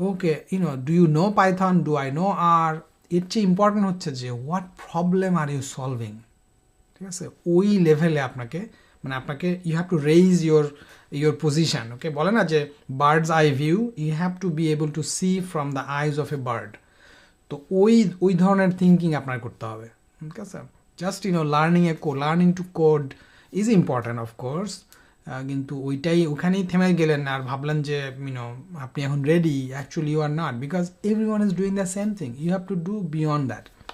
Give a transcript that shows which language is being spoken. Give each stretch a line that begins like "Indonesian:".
English: Okay, do you know Python, do I know R?
Bangla: এর চেয়ে important হচ্ছে যে
English: what problem are you solving,
Bangla: ঠিক আছে? ওই লেভেলে আপনাকে
English: you have to raise your position. Okay,
Bangla: বলে না যে
English: bird's eye view, you have to be able to see from the eyes of a bird.
Bangla: তো ওই ধরনের থিঙ্কিং আপনার করতে হবে, ঠিক আছে?
English: just learning to code is important of course,
Bangla: কিন্তু ওখানেই থেমে গেলেন আর ভাবলেন যে আপনি এখন ready.
English: Actually you are not, because everyone is doing the same thing, you have to do beyond that.